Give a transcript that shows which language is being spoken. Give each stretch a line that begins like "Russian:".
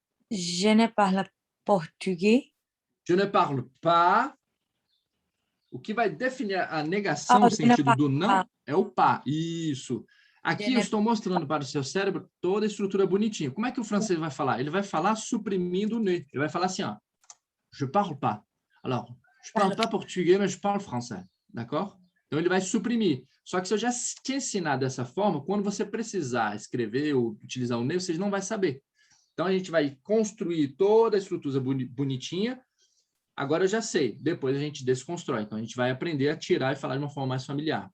French: Je ne parle portugais. Je ne parle pas.
Portuguese: O que vai definir a negação, o sentido do não, é o pas. Isso. Aqui eu estou mostrando para o seu cérebro toda a estrutura bonitinha. Como é que o francês vai falar? Ele vai falar suprimindo o ne. Ele vai falar assim, ó.
French: Je parle pas. Alors, je parle pas portugais, mas je parle français.
Portuguese: D'accord? Então, ele vai suprimir. Só que se eu já te ensinar dessa forma, quando você precisar escrever ou utilizar o ne, você não vai saber. Então, a gente vai construir toda a estrutura bonitinha. Agora eu já sei. Depois a gente desconstrói. Então, a gente vai aprender a tirar e falar de uma forma mais familiar.